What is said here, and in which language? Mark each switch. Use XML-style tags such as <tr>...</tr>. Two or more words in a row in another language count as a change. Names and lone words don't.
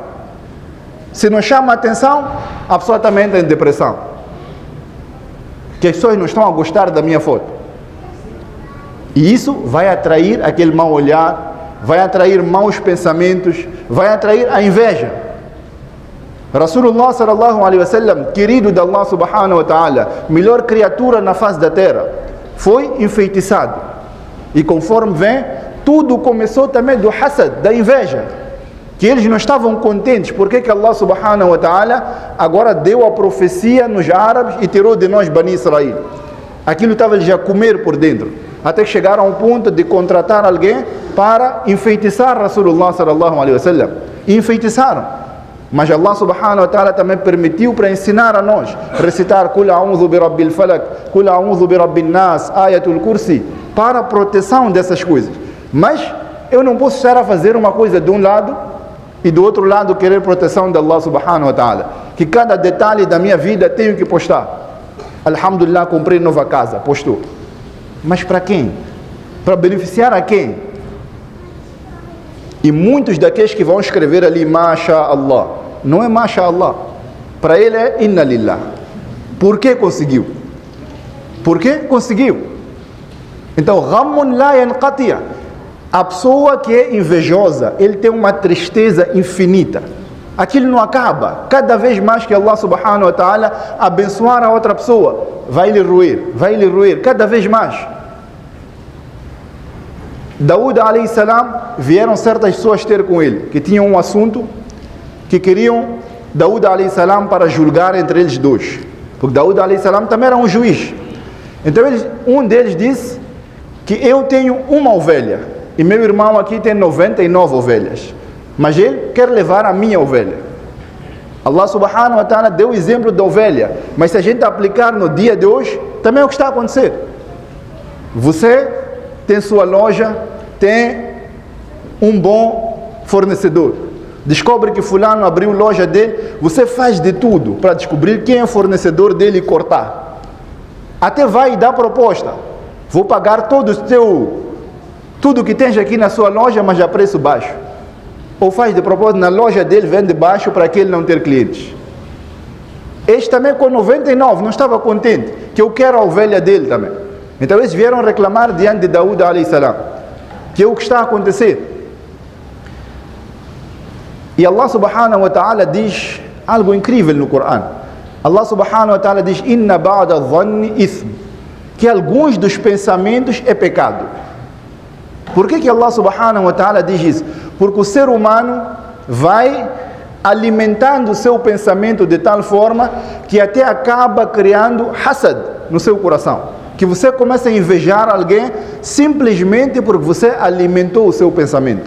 <pt>Se não chama a atenção, a pessoa também entra em depressão. Que as pessoas não estão a gostar da minha foto. E isso vai atrair aquele mau olhar, vai atrair maus pensamentos, vai atrair a inveja.</pt> <ar>رسول الله صلى الله عليه وسلم,</ar> <pt>querido de</pt> <ar>الله سبحانه وتعالى,</ar> <pt>melhor criatura na face da terra, foi enfeitiçado. E conforme vem, tudo começou também do hasad, da inveja. Que eles não estavam contentes. Por que</pt> <ar>الله سبحانه وتعالى</ar> <pt>agora deu a profecia nos árabes e tirou de nós Bani Israel? Aquilo estava já a comer por dentro. Até que chegaram ao ponto de contratar alguém para enfeitiçar</pt> <ar>رسول الله صلى الله عليه وسلم.</ar> <pt>E enfeitiçaram. Mas</pt> <ar>الله سبحانه وتعالى</ar> <pt>também permitiu para ensinar a nós.</pt> <ar>Recitar قل أعوذ برب الفلق, قل أعوذ برب الناس, Ayatul Kursi.</ar> <pt>Para a proteção dessas coisas. Mas eu não posso estar a fazer uma coisa de um lado e do outro lado querer proteção de</pt> <ar>الله سبحانه وتعالى.</ar> <pt>Que cada detalhe da minha vida tenho que postar. Alhamdulillah, comprei nova casa, postou. Mas para quem? Para beneficiar a quem? E muitos daqueles que vão escrever ali</pt> <ar>ما شاء الله,</ar> <pt>não é</pt> <ar>ما شاء الله.</ar> <pt>Para ele é</pt> <ar>إنا لله.</ar> <pt>Por que conseguiu? Por que conseguiu? Então,</pt> <ar>غم لا ينقطع'.</ar> <pt>A pessoa que é invejosa, ele tem uma tristeza infinita. Aquilo não acaba. Cada vez mais que</pt> <ar>الله سبحانه وتعالى</ar> <pt>abençoar a outra pessoa, vai lhe roer, cada vez mais.</pt> <ar>Daúd عليه السلام,</ar> <pt>vieram certas pessoas ter com ele, que tinham um assunto, que queriam Daúd</pt> <ar>عليه السلام</ar> <pt>para julgar entre eles dois. Porque Daúd</pt> <ar>عليه السلام</ar> <pt>também era um juiz. Então um deles disse que eu tenho uma ovelha, e meu irmão aqui tem 99 ovelhas. Mas ele quer levar a minha ovelha.</pt> <ar>الله سبحانه وتعالى</ar> <pt>deu o exemplo da ovelha. Mas se a gente aplicar no dia de hoje, também é o que está a acontecer. Você tem sua loja, tem um bom fornecedor. Descobre que fulano abriu loja dele, você faz de tudo para descobrir quem é o fornecedor dele e cortar. Até vai dar proposta. Vou pagar tudo que tens aqui na sua loja, mas a preço baixo. Ou faz de propósito, na loja dele vende baixo para que ele não ter clientes. Este também com 99 não estava contente, que eu quero a ovelha dele também. Então eles vieram reclamar diante de Daúd</pt> <ar>عليه السلام,</ar> <pt>que é o que está a acontecer. E</pt> <ar>الله سبحانه وتعالى</ar> <pt>diz algo incrível no Corão.</pt> <ar>الله سبحانه وتعالى diz: إن بعض الظن إثم,</ar> <pt>que alguns dos pensamentos é pecado. Por que</pt> <ar>الله سبحانه وتعالى</ar> <pt>diz isso? Porque o ser humano vai alimentando o seu pensamento de tal forma que até acaba criando hasad no seu coração. Que você começa a invejar alguém simplesmente porque você alimentou o seu pensamento.</pt>